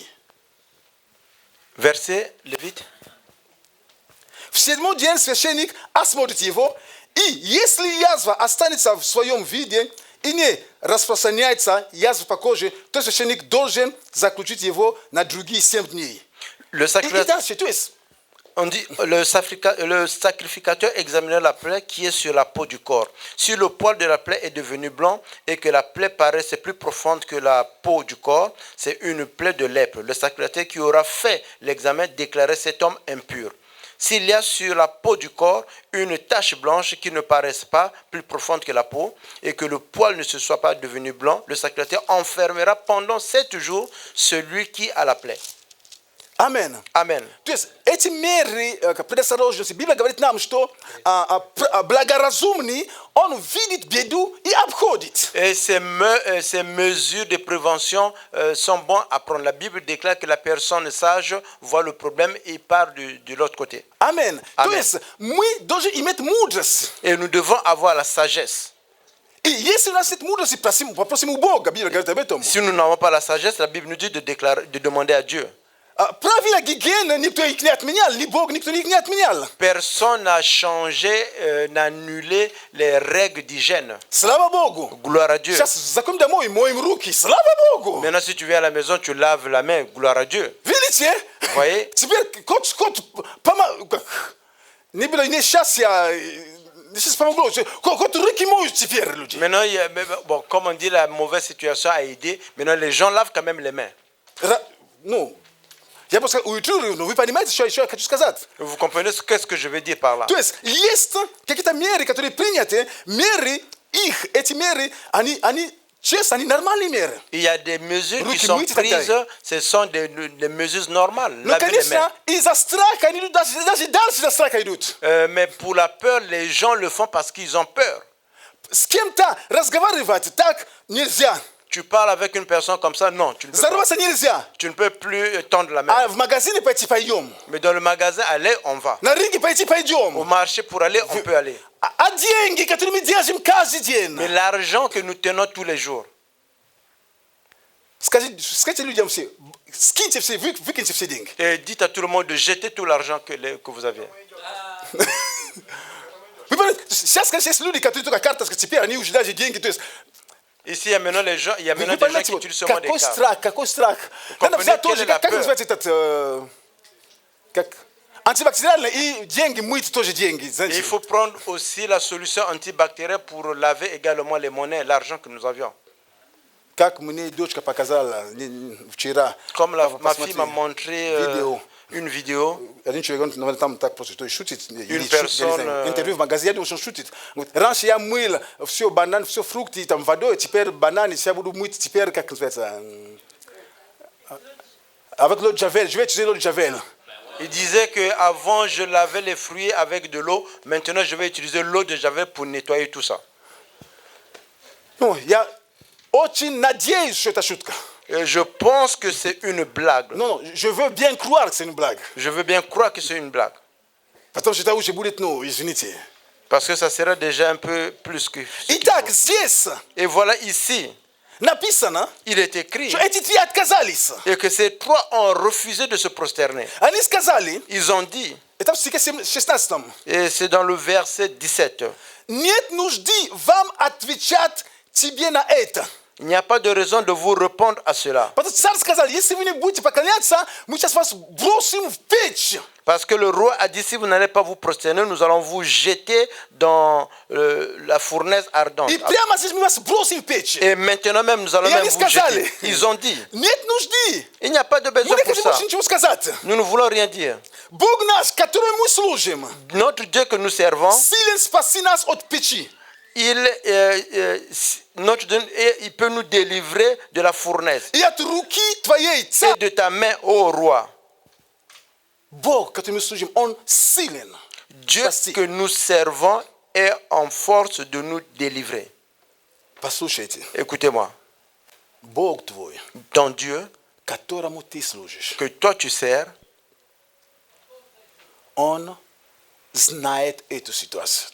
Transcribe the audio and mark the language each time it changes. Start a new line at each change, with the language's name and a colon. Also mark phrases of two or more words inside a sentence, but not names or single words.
French: Verset, Lévite.
Russian: В 7-й день священник осмотрит его, и если язва останется в своем виде и не распространяется язва по коже, то священник должен заключить его на другие 7 дней.
French: On dit, le sacrificateur examinait la plaie qui est sur la peau du corps. Si le poil de la plaie est devenu blanc et que la plaie paraissait plus profonde que la peau du corps, c'est une plaie de lèpre. Le sacrificateur qui aura fait l'examen déclarait cet homme impur. S'il y a sur la peau du corps une tache blanche qui ne paraisse pas plus profonde que la peau et que le poil ne se soit pas devenu blanc, le sacrificateur enfermera pendant 7 jours celui qui a la plaie. Amen. Amen.
Russian: То есть эти меры предосторожности, Библия говорит нам, что благоразумный, он видит беду и обходит.
French: Et ces mesures de prévention sont bonnes à prendre. La Bible déclare que la personne sage voit le problème et part de l'autre côté. Amen. Amen.
Russian: То есть мы должны иметь мудрость.
French: Et nous devons avoir la sagesse.
Russian: И если у нас нет мудрости, попросим у Бога. Библия говорит об этом.
French: Si nous n'avons pas la sagesse, la Bible nous dit de demander à Dieu.
Russian: Правила гигиены никто их не отменял, ни Бог никто их не отменял.
French: Personne n'a changé, n'a annulé les règles d'hygiène.
Russian: Слава Богу.
French: Gloire à Dieu.
Russian: Сейчас заходим домой и моем руки. Слава Богу.
French: Maintenant, si tu viens à la maison, tu laves la main. Gloire à Dieu.
Russian: Видите?
French: Vous voyez?
Russian: Теперь не было несчастья.
French: Maintenant, bon, comme on dit, la mauvaise situation a aidé. Maintenant, les gens lavent quand même les mains.
Russian: Ну, я просто утрирую, но вы понимаете, что я хочу сказать?
French: Vous comprenez qu'est-ce que je veux dire par là?
Russian: То есть какие-то меры, которые приняты, эти меры, они честно, они нормальные меры.
French: Il y a des mesures qui sont prises, ce sont des mesures normales.
Russian: Но, конечно, из-за страха они идут, даже дальше из-за страха идут.
French: Mais pour la peur, les gens le font parce qu'ils ont peur.
Russian: С кем-то разговаривать так нельзя.
French: Tu parles avec une personne comme ça, non, tu ne peux pas. Tu ne peux plus tendre la main. Mais dans le magasin, allez, on va. Au marché, pour aller, on peut aller. Mais l'argent que nous tenons tous les jours,
Russian: Скажите людям все, скиньте все, выкиньте все деньги.
French: Et dites à tout le monde de jeter tout l'argent que vous avez.
Russian: Вы понимаете, сейчас, конечно, есть люди, которые только карточка, теперь они уже даже деньги, то есть...
French: Ici, il y a maintenant les gens, il y a
Russian: Вы
French: maintenant des gens
Russian: понимаете,
French: qui utilisent seulement des cartes.
Russian: какой страх. Надо
French: comprenez
Russian: взять
French: quelle
Russian: тоже,
French: est la
Russian: как
French: peur?
Russian: называется этот, как... Антибактериальный и деньги, мыть тоже деньги.
French: Et
Russian: Знаете.
French: il faut prendre aussi la solution antibactérienne pour laver également les monnaies, l'argent que nous avions.
Russian: Как мне дочка показала вчера.
French: Comme ma
Russian: Посмотри,
French: fille m'a montré
Russian: видео.
French: une vidéo,
Russian: Один человек, он там так просто, то есть шутит.
French: Une personne,
Russian: Интервью в магазине, я думаю, что он шутит. Говорит, раньше я мыл все банан, все фрукты, там водой, теперь бананы, я буду мыть, теперь, как называется,
French: avec l'eau de Javel, je vais utiliser l'eau de Javel. il disait qu'avant je lavais les fruits avec de l'eau, maintenant je vais utiliser l'eau de Javel pour nettoyer tout ça.
Russian: Ну, я очень надеюсь, что это шутка.
French: Et je pense que c'est une blague. Non, je veux bien croire que c'est une blague. Je veux bien croire que c'est une blague.
Russian: Потому что это уже будет, ну, извините.
French: Parce que ça serait déjà un peu plus que... ce qu'il
Russian: Итак,
French: faut.
Russian: здесь
French: Et voilà ici,
Russian: написано,
French: il est écrit
Russian: что эти три отказались.
French: et que ces trois ont refusé de se prosterner.
Russian: Они сказали,
French: Ils ont dit,
Russian: это в стихе 16,
French: et c'est dans le verset 17,
Russian: нет нужды вам отвечать тебе на это.
French: il n'y a pas de raison de vous répondre à cela.
Russian: Потому что царь сказал, если вы не будете поклоняться, мы сейчас вас бросим в печь.
French: Parce que le roi a dit, si vous n'allez pas vous prosterner, nous allons vous jeter dans la fournaise ardente.
Russian: И прямо здесь мы вас бросим в печь.
French: Et maintenant même, nous allons Et même
Russian: они
French: vous
Russian: сказали,
French: jeter. Ils ont dit,
Russian: нет нужды.
French: il n'y a pas de
Russian: Мы
French: besoin
Russian: не
French: pour
Russian: хотим
French: ça.
Russian: больше ничего сказать.
French: Nous ne voulons rien dire.
Russian: Бог наш, которому мы служим,
French: Notre Dieu que nous servons,
Russian: силен спаси нас от печи.
French: notre Dieu, il peut nous délivrer de la fournaise
Russian: И от руки твоей,
French: et
Russian: царь.
French: de ta main, ô roi.
Russian: Бог, которому мы служим, он силен.
French: Dieu
Russian: Спасти.
French: que nous servons est en force de nous délivrer.
Russian: Послушайте,
French: Écoutez-moi,
Russian: Бог твой,
French: ton Dieu
Russian: которому ты служишь,
French: que toi tu sers,
Russian: он знает эту ситуацию.